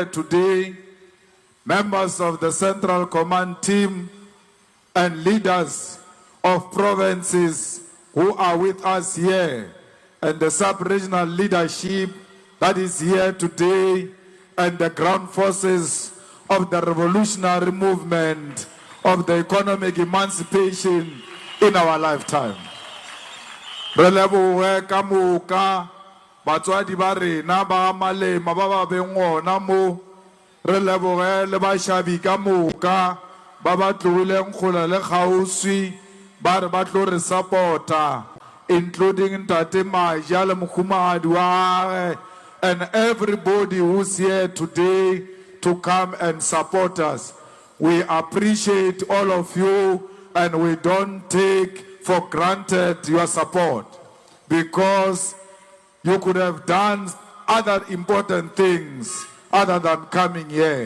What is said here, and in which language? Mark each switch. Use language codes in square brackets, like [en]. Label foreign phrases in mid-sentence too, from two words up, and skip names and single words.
[en] today, members of the Central Command team, and leaders of provinces who are with us here, and the sub-regional leadership that is here today, and the ground forces of the revolutionary movement of the economic emancipation in our lifetime. [nso] Re lebohe ka moka batswadi ba rena ba malema ba ba beng gona mo. Re lebohe le bashabi ka moka ba ba tlogileng kgola le kgauswi ba re ba tlo re supporta, including Ntate Maja le mokhumahadi wa gagwe, [en] and everybody who's here today to come and support us. We appreciate all of you, and we don't take for granted your support, because you could have done other important things other than coming here.